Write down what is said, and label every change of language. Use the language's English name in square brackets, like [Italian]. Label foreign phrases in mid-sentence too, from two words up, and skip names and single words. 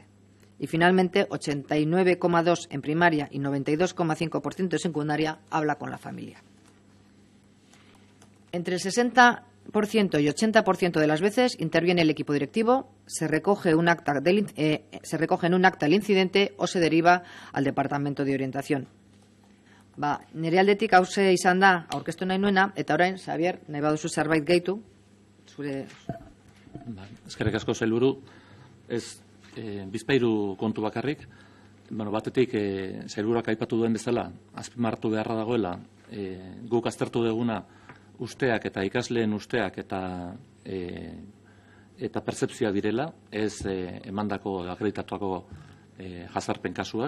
[Spanish] Y finalmente, 89,2% en primaria y 92,5% en secundaria habla con la familia. Entre el 60% y 80% de las veces interviene el equipo directivo, se recoge en un acta el incidente o se deriva al departamento de orientación. [Basque] Nire aldetik hauxe izan da aurkeztu nahi nuena, eta orain, Xabier, nahi baduzu zerbait gehitu, zure... Eskerrik asko sailburu, bizpahiru kontu bakarrik, batetik sailburuak aipatu duen bezala, azpimarratu beharra dagoela, guk aztertu duguna usteak eta ikasleen usteak eta pertzepzioa direla, ez emandako akreditatuako jazarpen kasuak.